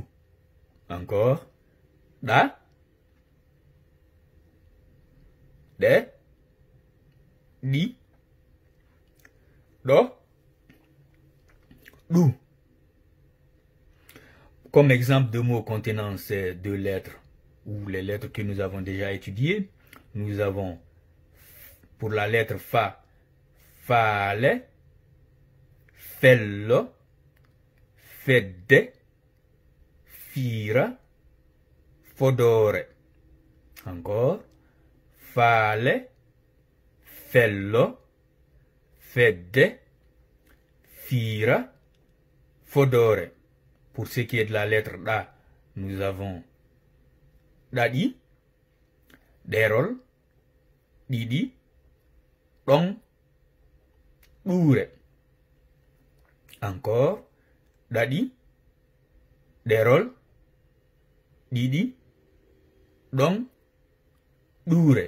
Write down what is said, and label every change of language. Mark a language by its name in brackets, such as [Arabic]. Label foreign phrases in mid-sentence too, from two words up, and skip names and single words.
[French] Encore. Da, De, Di, Do, Du. Comme exemple de mots contenant ces 2 lettres, ou les lettres que nous avons déjà étudiées, nous avons pour la lettre Fa, Fale, Fello, Fedde, Fira, Fodore. Encore. Fale, Fello, Fedde, Fira, Fodore. Pour ce qui est de la lettre Da, nous avons Dadi, Derol, Didi, Dong, Dure. Encore. Dadi, Derol, Didi, Dong, Doure.